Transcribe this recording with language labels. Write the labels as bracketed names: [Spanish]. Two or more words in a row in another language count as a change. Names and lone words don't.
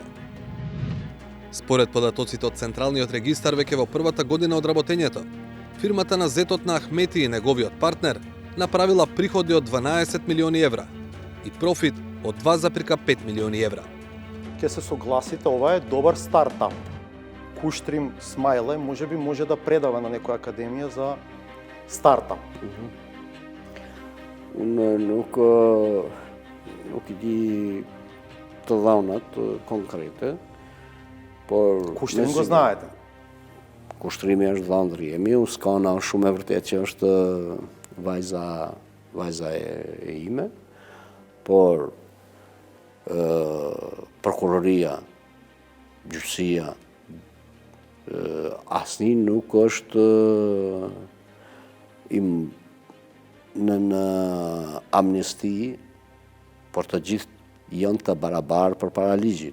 [Macedonian] Според податоците од Централниот регистар, веќе во првата година од работењето, фирмата на зетот на Ахмети и неговиот партнер направила приходи од 12 милиони евра и профит од 2,5 милиони евра. Ке се согласите, ова е добар стартап. Куштрим Смајле може да предава на некоја академија за стартап. [Albanian] Nuk I di të dhënat konkrete, por [Macedonian] Kushtrimin го знаете. [Albanian] Kushtrimi është dhëndri e miu, Skana është shumë e vërtet që është vajza e ime, por prokuroria, gjyqësia, asnjë nuk është në amnesti, por të gjithë janë të barabartë përpara ligjit.